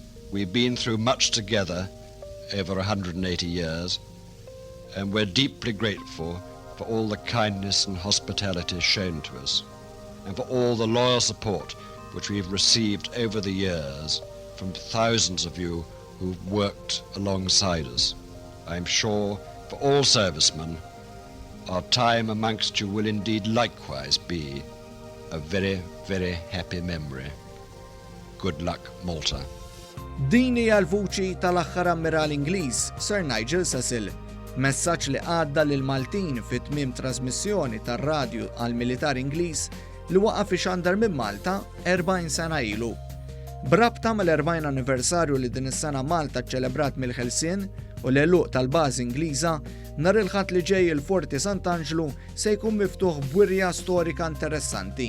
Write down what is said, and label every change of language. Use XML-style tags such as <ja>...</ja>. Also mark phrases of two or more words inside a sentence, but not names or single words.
<en>We've been through much together over 180 years, and we're deeply grateful for all the kindness and hospitality shown to us, and for all the loyal support which we've received over the years from thousands of you who've worked alongside us. I'm sure for all servicemen, our time amongst you will indeed likewise be a very, very happy memory. Good luck, Malta.</en> <mt>Din hija l-vuċi tal-aħħar ammiral Ingliż, Sir Nigel Cecil. Messaġġ li għadda lil Maltin fit-tmiem trasmissjoni tar-radju għall-Militar Ingliż li waqa' fi xandar minn Malta 40 sena ilu. Brabta mal-40 anniversarju li din is-sena Malta ċċelebrat mill-ħelsien u l-għeluq tal-bażi Ingliża, nhar il-Ħadd li ġej il-Forti Sant'Anġlu se jkun miftuħ b'wirja storika interessanti.</mt>